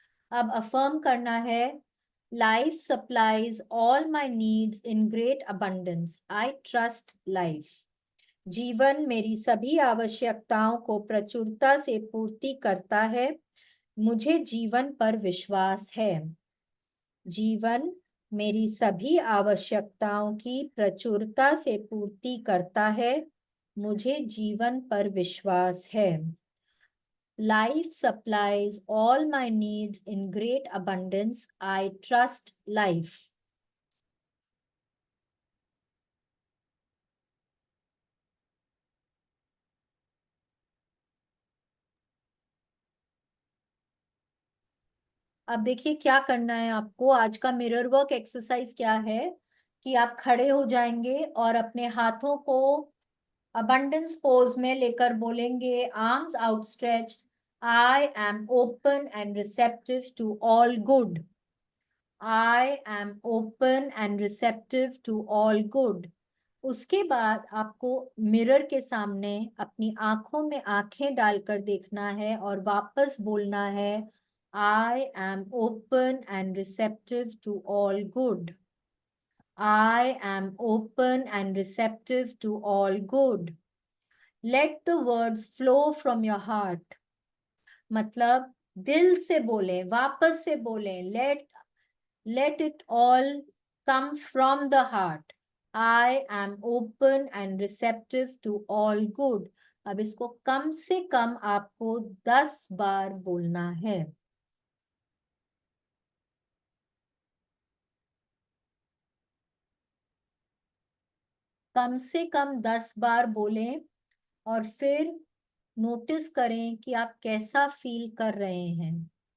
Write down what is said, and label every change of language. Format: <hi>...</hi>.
<hi>अब affirm करना है.</hi> <en>Life supplies all my needs in great abundance. I trust life.</en> <hi>जीवन मेरी सभी आवश्यकताओं को प्रचुरता से पूर्ति करता है. मुझे जीवन पर विश्वास है. जीवन मेरी सभी आवश्यकताओं की प्रचुरता से पूर्ति करता है. मुझे जीवन पर विश्वास है.</hi> <en>Life supplies all my needs in great abundance. I trust life.</en> <hi>अब देखिए क्या करना है आपको. आज का मिरर वर्क एक्सरसाइज क्या है कि आप खड़े हो जाएंगे और अपने हाथों को अबंडेंस पोज में लेकर बोलेंगे</hi> <en>Arms outstretched I am open and receptive to all good. I am open and receptive to all good.</en> <hi>उसके बाद आपको मिरर के सामने अपनी आंखों में आंखें डालकर देखना है और वापस बोलना है</hi> <en>I am open and receptive to all good. I am open and receptive to all good. Let the words flow from your heart.</en> <hi>मतलब दिल से बोलें, वापस से बोलें.</hi> <en>Let it all come from the heart. I am open and receptive to all good.</en> <hi>अब इसको कम से कम आपको 10 बार बोलना है. कम से कम 10 बार बोलें और फिर नोटिस करें कि आप कैसा फील कर रहे हैं.</hi>